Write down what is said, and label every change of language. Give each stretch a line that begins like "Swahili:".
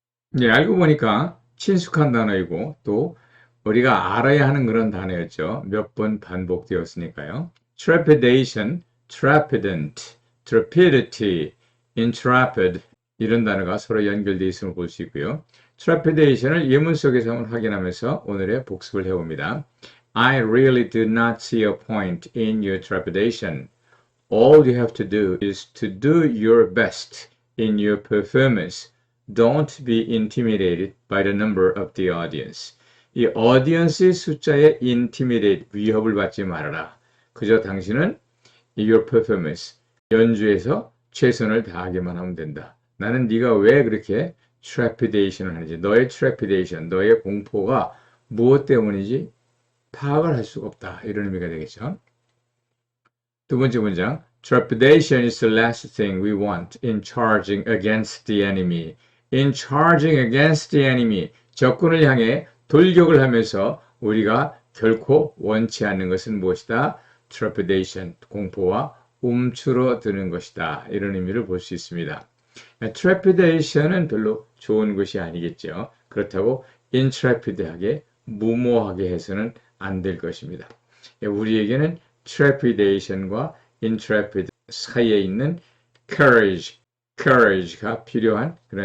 Korean: 네, 알고 보니까 친숙한 단어이고 또 우리가 알아야 하는 그런 단어였죠. 몇 번 반복되었으니까요. trepidation, trepidant, trepidity, intrepid 이런 단어가 서로 연결되어 있음을 볼 수 있고요. trepidation을 예문 속에서 한번 확인하면서 오늘의 복습을 해봅니다.
English: I really do not see a point in your trepidation. All you have to do is to do your best in your performance. Don't be intimidated by the number of the audience.
Korean: 이 audience의 숫자에 intimidate, 위협을 받지 말아라. 그저 당신은
English: your performance,
Korean: 연주에서 최선을 다하기만 하면 된다. 나는 네가 왜 그렇게 trepidation을 하는지, 너의 trepidation, 너의 공포가 무엇 때문인지 파악을 할 수가 없다. 이런 의미가 되겠죠. 두 번째 문장,
English: trepidation is the last thing we want in charging against the enemy. In charging against the enemy,
Korean: 적군을 향해 돌격을 하면서 우리가 결코 원치 않는 것은 무엇이다? trepidation, 공포와 움츠러드는 것이다. 이런 의미를 볼 수 있습니다. trepidation은 별로 좋은 것이 아니겠죠. 그렇다고 intrepid하게, 무모하게 해서는 안 될 것입니다. 우리에게는 trepidation과 intrepid 사이에 있는 courage가 필요한 그런 시간이라 봅니다.
English: Okay, I hope you've enjoyed this video clip.